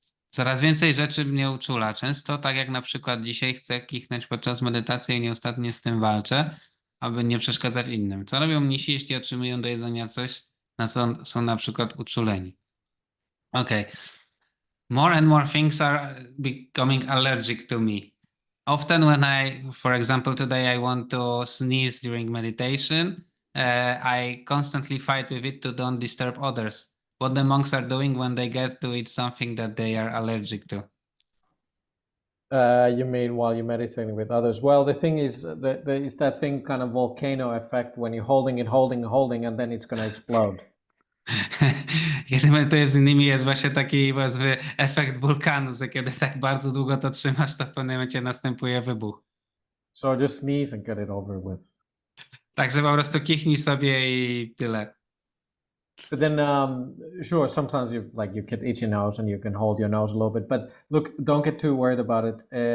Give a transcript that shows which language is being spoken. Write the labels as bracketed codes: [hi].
[pl] Coraz więcej rzeczy mnie uczula. Często, tak jak na przykład dzisiaj, chcę kichnąć podczas medytacji i nieustannie z tym walczę, aby nie przeszkadzać innym. Co robią mnisi, jeśli otrzymują do jedzenia coś, na co są na przykład uczuleni? [en] Okay. More and more things are becoming allergic to me. Often when for example, today I want to sneeze during meditation, I constantly fight with it to don't disturb others. What the monks are doing when they get to eat something that they are allergic to. You mean while you're meditating with others? Well, the thing is, is that thing kind of volcano effect when you're holding it, holding, and then it's going to explode. [pl] Kiedy medytuję z innymi, jest właśnie taki powiedzmy efekt wulkanu, że kiedy tak bardzo długo to trzymasz, to w pewnym momencie następuje wybuch. [en] So just sneeze and get it over with. [pl] Także po prostu kichnij sobie i tyle. [en] But then, sure, sometimes you can itch your nose and you can hold your nose a little bit. But look, don't get too worried about it.